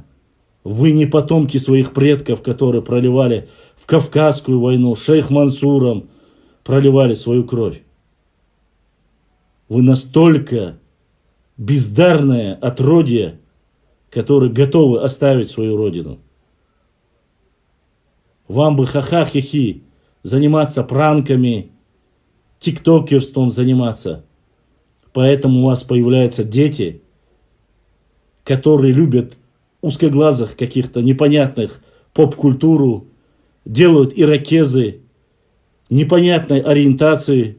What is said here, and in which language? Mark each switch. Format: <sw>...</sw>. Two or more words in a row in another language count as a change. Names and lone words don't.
<ru>Вы не потомки своих предков, которые проливали в Кавказскую войну, шейх Мансуром, проливали свою кровь. Вы настолько бездарное отродье, которые готовы оставить свою родину. Вам бы ха-ха-хи-хи заниматься пранками, тиктокерством заниматься. Поэтому у вас появляются дети, которые любят узкоглазых каких-то непонятных поп-культуру, делают ирокезы, непонятной ориентации.</ru>